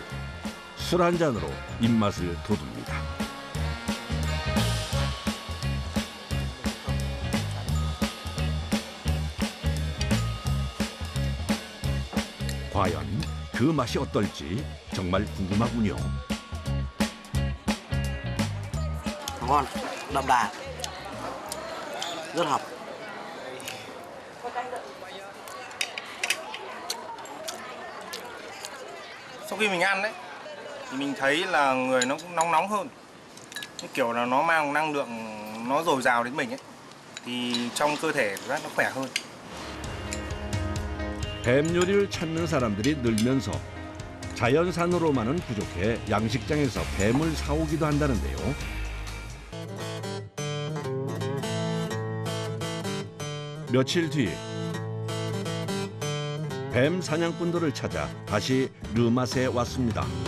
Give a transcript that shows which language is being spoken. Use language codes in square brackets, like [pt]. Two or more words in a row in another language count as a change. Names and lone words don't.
[ko] 술 한 잔으로 입맛을 돋웁니다. 과연 그 맛이 어떨지 정말 궁금하군요. [vi] Ngon, đậm đà, rất hợp. Sau khi mình ăn đấy thì mình thấy là người nó cũng nóng nóng hơn, cái kiểu là nó mang năng lượng, nó dồi dào đến mình ấy, thì trong cơ thể nó khỏe hơn. [ko] 뱀 요리를 찾는 사람들이 늘면서 자연산으로만은 부족해 양식장에서 뱀을 사오기도 한다는데요. 며칠 뒤 뱀 사냥꾼들을 찾아 다시 르맛에 왔습니다.